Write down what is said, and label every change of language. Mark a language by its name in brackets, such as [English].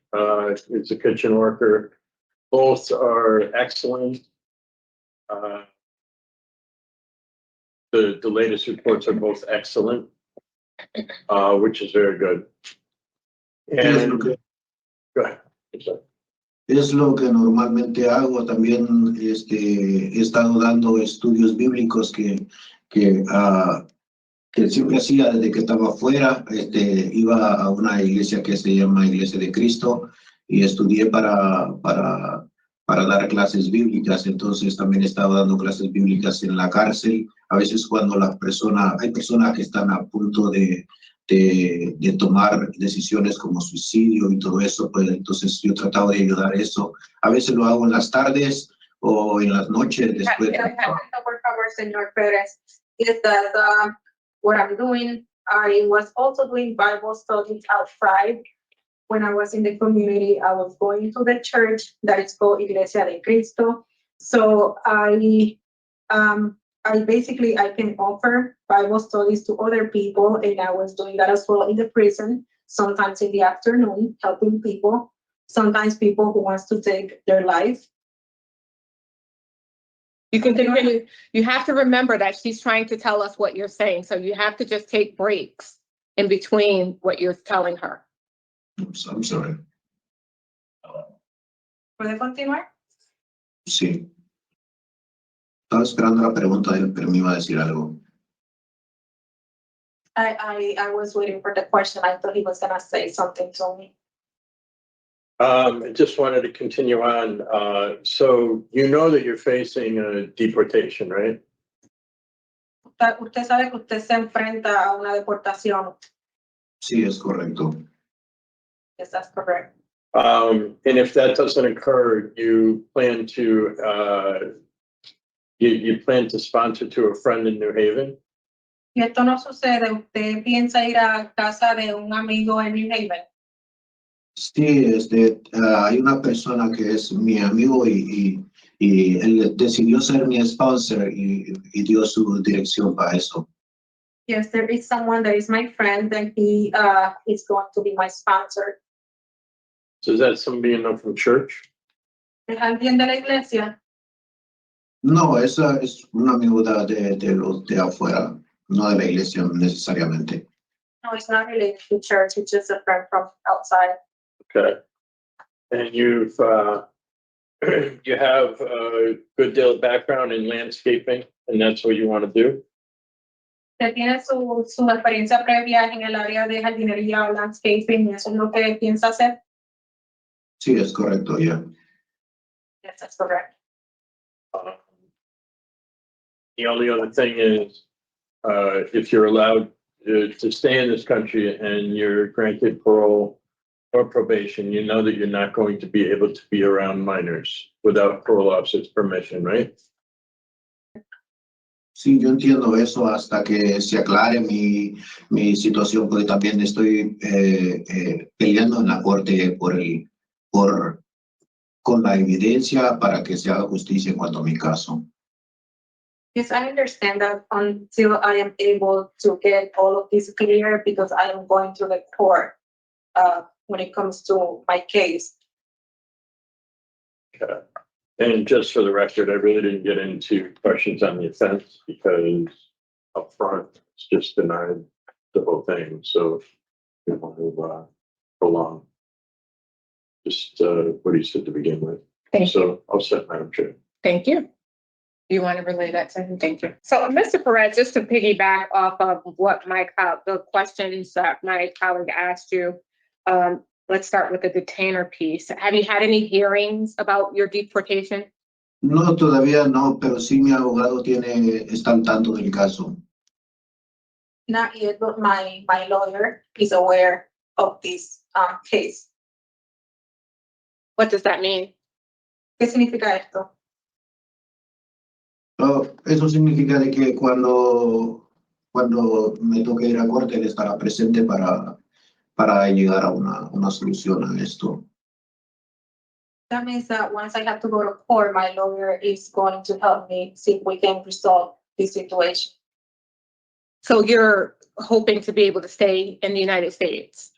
[English] It's a kitchen worker. Both are excellent. The latest reports are both excellent, which is very good. And go ahead. [Spanish] Es lo que normalmente hago. También he estado dando estudios bíblicos que que siempre hacía desde que estaba afuera. Iba a una iglesia que se llama Iglesia de Cristo y estudié para dar clases bíblicas. Entonces también estaba dando clases bíblicas en la cárcel. A veces cuando hay personas que están a punto de tomar decisiones como suicidio y todo eso, pues entonces yo trataba de ayudar a eso. A veces lo hago en las tardes o en las noches después. Por favor, señor [English] Perez, is that what I'm doing? I was also doing Bible studies outside. When I was in the community, I was going to the church that is called Iglesia de Cristo. So I basically can offer Bible studies to other people, and I was doing that as well in the prison, sometimes in the afternoon, helping people, sometimes people who wants to take their life. You can continue. You have to remember that she's trying to tell us what you're saying, so you have to just take breaks in between what you're telling her. Oops, I'm sorry. [Spanish] ¿Puede continuar? Sí. Estaba esperando la pregunta de él, pero me iba a decir algo. [English] I was waiting for the question. I thought he was gonna say something to me. I just wanted to continue on. So you know that you're facing a deportation, right? [Spanish] Usted sabe que usted se enfrenta a una deportación. Sí, es correcto. [English] Yes, that's correct. And if that doesn't occur, you plan to you plan to sponsor to a friend in New Haven? [Spanish] Y esto no sucede, usted piensa ir a casa de un amigo en New Haven. Sí, hay una persona que es mi amigo y él decidió ser mi sponsor y dio su dirección para eso. [English] Yes, there is someone that is my friend and he is going to be my sponsor. So is that somebody you know from church? [Spanish] ¿Es alguien de la iglesia? No, esa es una amigo de los de afuera, no de la iglesia necesariamente. [English] No, it's not related to church. It's just a friend from outside. Okay. And you've you have a good deal of background in landscaping, and that's what you want to do? [Spanish] Usted tiene su experiencia previa en el área de jardinería o landscaping, y eso es lo que piensa hacer. Sí, es correcto, ya. [English] Yes, that's correct. The only other thing is, if you're allowed to stay in this country and you're granted parole or probation, you know that you're not going to be able to be around minors without parole officer's permission, right? [Spanish] Sí, yo entiendo eso hasta que se aclare mi situación, porque también estoy peleando en la corte con la evidencia para que se haga justicia en cuanto a mi caso. [English] Yes, I understand that until I am able to get all of this clear, because I am going to the court when it comes to my case. Okay. And just for the record, I really didn't get into questions on the offense because up front, it's just denied the whole thing. So if you want to prolong just what he said to begin with. Thank you. So I'll set Madam Chair. Thank you. You want to relay that to him? Thank you. So, Mr. Perez, just to piggyback off of what the questions that my colleague asked you, let's start with the detainer piece. Have you had any hearings about your deportation? [Spanish] No, todavía no, pero sí mi abogado está al tanto del caso. [English] Not yet, but my lawyer is aware of this case. What does that mean? [Spanish] ¿Qué significa esto? Eso significa de que cuando me toque ir a corte, él estará presente para llegar a una solución a esto. [English] That means that once I have to go to court, my lawyer is going to help me see if we can resolve this situation. So you're hoping to be able to stay in the United States?